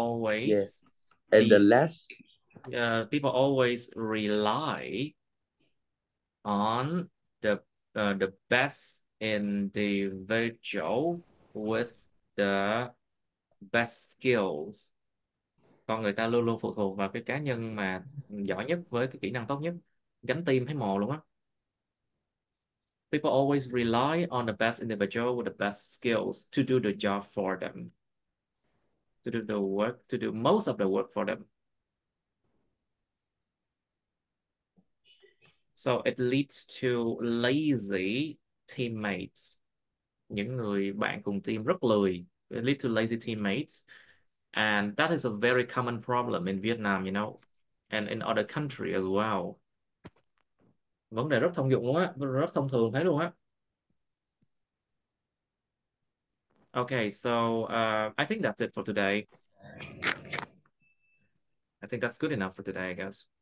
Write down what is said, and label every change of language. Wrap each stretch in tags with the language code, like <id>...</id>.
<en>always and the last people always rely on the best individual with the best skills.</en> <vi>Con người ta luôn luôn phụ thuộc vào cái cá nhân mà giỏi nhất với cái kỹ năng tốt nhất, gánh tim thấy mồ luôn á.</vi> <en>People always rely on the best individual with the best skills to do the job for them, to do the work, to do most of the work for them. So it leads to lazy teammates.</en> <vi>Những người bạn cùng team rất lười.</vi> <en>It leads to lazy teammates. And that is a very common problem in Vietnam, you know, and in other country as well.</en> <vi>Vấn đề rất thông dụng luôn á, rất thông thường thấy luôn á.</vi> <en>Okay, so I think that's it for today. I think that's good enough for today, I guess.</en>